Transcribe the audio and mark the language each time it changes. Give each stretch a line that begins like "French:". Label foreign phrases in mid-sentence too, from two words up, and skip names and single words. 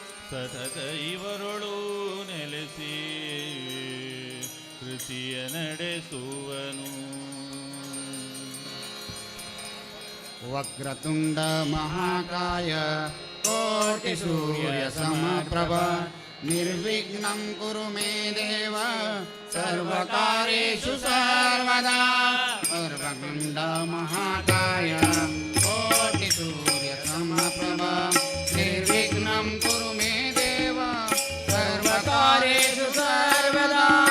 Kannada: ಸತತ ಇವರೊಳು ನೆಲೆಸಿ ಕೃತಿಯ ನಡೆಸುವನು.
Sanskrit: ವಕ್ರತುಂಡ ಮಹಾಕಾಯ ಕೋಟಿ ಸೂರ್ಯ ಸಮಪ್ರಭ ನಿರ್ವಿಘ್ನಂ ಕುರು ಮೇ ದೇವ ಸರ್ವಕಾರ್ಯೇಷು ಸರ್ವದಾ. ವಕ್ರತುಂಡ ಮಹಾಕಾಯ ಕೋಟಿ ಸೂರ್ಯ ಸಮಪ್ರಭ ನಿರ್ವಿಘ್ನಂ ಕುರು ಮೇ ದೇವ ಸರ್ವಕಾರ್ಯೇಷು ಸರ್ವದಾ.